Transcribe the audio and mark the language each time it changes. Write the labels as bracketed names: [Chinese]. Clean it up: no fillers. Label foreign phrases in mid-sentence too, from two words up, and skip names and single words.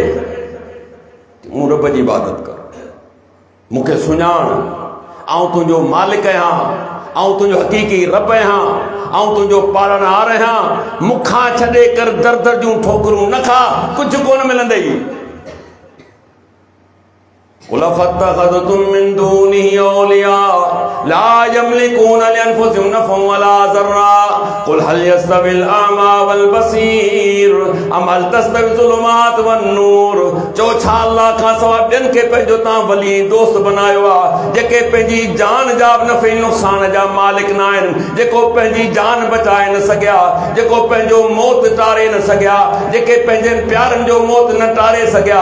[Sindhi] मूं रब जी इबादत कर, मूंखे सुञाण, आऊं तुंहिंजो मालिक आहियां, आऊं तुंहिंजो हक़ीक़ी रब आहियां, आऊं तुंहिंजो पालणहार आहियां। मूंखां छॾे कर दर दर जूं ठोकरूं न खा, कुझु कोन मिलंदई। [Arabic] قل أفاتخذتم من دونه أولياء لا يملكون لأنفسهم نفعا ولا ضرا قل هل يستوي الأعمى والبصير أم هل تستوي الظلمات والنور. [Sindhi] चो छा अल्लाह खां सवाइ ॿियनि खे पंहिंजो तव्हां वली दोस्त बनायो आहे, जेके पंहिंजी जान जा नफ़े नुक़सान जा मालिक न आहिनि, जेको पंहिंजी जान बचाए न सघिया, जेको पंहिंजो मौत टारे न सघिया, जेके पंहिंजे प्यारनि जो मौत न टारे सघिया।